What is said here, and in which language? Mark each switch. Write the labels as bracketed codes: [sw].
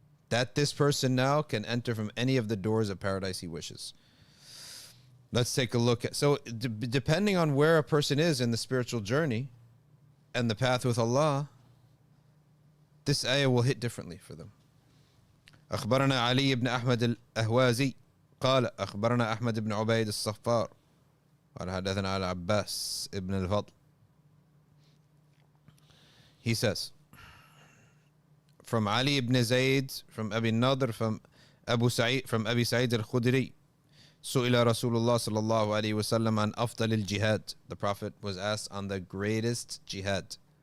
[en] That this person now can enter from any of the doors of paradise he wishes. Let's take a look at, so depending on where a person is in the spiritual journey and the path with Allah, this ayah will hit differently for them. [ar] أخبرنا علي بن أحمد الأهوازي قال أخبرنا أحمد بن عبيد الصفار قال حدثنا على عباس ابن الفضل. [en] He says, from Ali ibn Zayd, from Abi Nadr, from Abu Sa'id, from Abi Sa'id al-Khudri, [ar] سئل رسول الله صلى الله عليه وسلم عن أفضل الجهاد. [en] The Prophet was asked on the greatest jihad.